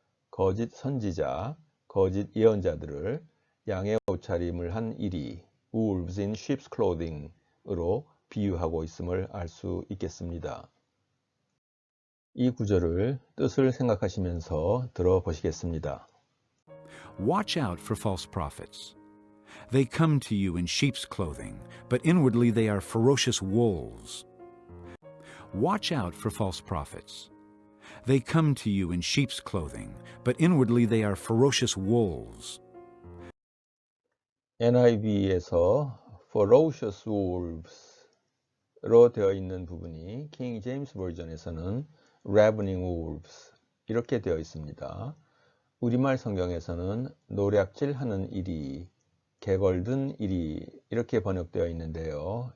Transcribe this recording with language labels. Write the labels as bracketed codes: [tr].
[ko] 거짓 선지자, 거짓 예언자들을 양의 옷차림을 한 이리, [en] wolves in sheep's clothing [ko] 으로 비유하고 있음을 알 수 있겠습니다. 이 구절을 뜻을 생각하시면서 들어보시겠습니다. [en] Watch out for false prophets. They come to you in sheep's clothing, but inwardly they are ferocious wolves. Watch out for false prophets. They come to you in sheep's clothing, but inwardly they are ferocious wolves. [ko] NIV에서 [en] ferocious wolves [ko] 로 되어 있는 부분이 킹 제임스 버전에서는 [en] ravening wolves [ko] 이렇게 되어 있습니다. 우리말 성경에서는 노략질하는 이리, 개걸든 이리 이렇게 번역되어 있는데요.